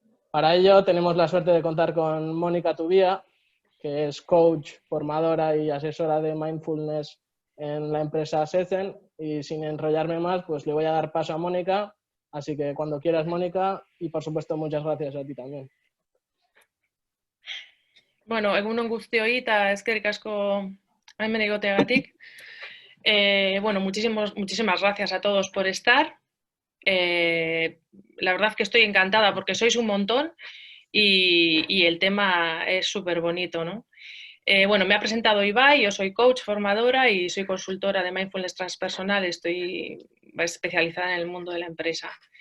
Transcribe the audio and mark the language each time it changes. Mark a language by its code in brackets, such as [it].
[es] Para ello tenemos la suerte de contar con Monika Tubia, que es coach, formadora y asesora de mindfulness en la empresa Sezen. Y sin enrollarme más, pues le voy a dar paso a Mónica. Así que cuando quieras, Mónica, y por supuesto muchas gracias a ti también. [eu] Bueno, egunon guztioi eta eskerrik asko hemen egoteagatik. [es] Bueno, muchísimas gracias a todos por estar. La verdad que estoy encantada porque sois un montón y el tema es súper bonito, ¿no? Bueno, me ha presentado Ibai, yo soy coach, formadora y soy consultora de mindfulness transpersonal, estoy especializada en el mundo de la empresa.